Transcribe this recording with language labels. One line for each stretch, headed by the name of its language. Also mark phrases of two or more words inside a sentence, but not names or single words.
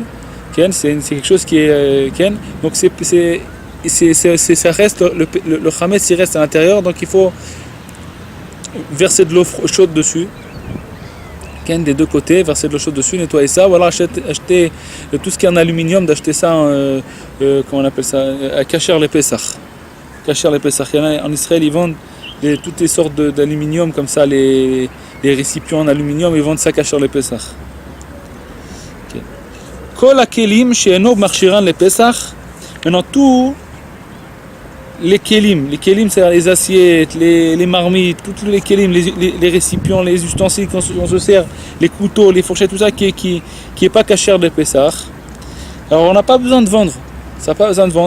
French: C'est quelque chose qui est donc ça reste le chametz, il reste à l'intérieur, donc il faut verser de l'eau chaude dessus, des deux côtés, verser de l'eau chaude dessus, nettoyer ça, ou alors acheter tout ce qui est en aluminium, d'acheter ça comment on appelle ça, à kasher les Pessah. Kasher les Pessah. En Israël, ils vendent toutes les sortes d'aluminium comme ça, les récipients en aluminium, ils vendent ça kasher les Pessah.
Hebrew: כל הכלים שאינו מכשירן les Pessah.
French: Maintenant tous les kelim, c'est les assiettes, les marmites, tous les kelim, les récipients, les ustensiles qu'on se sert, les couteaux, les fourchettes, tout ça qui est pas kasher de Pessah. Alors on n'a pas besoin de vendre. Ça n'a pas besoin de vendre.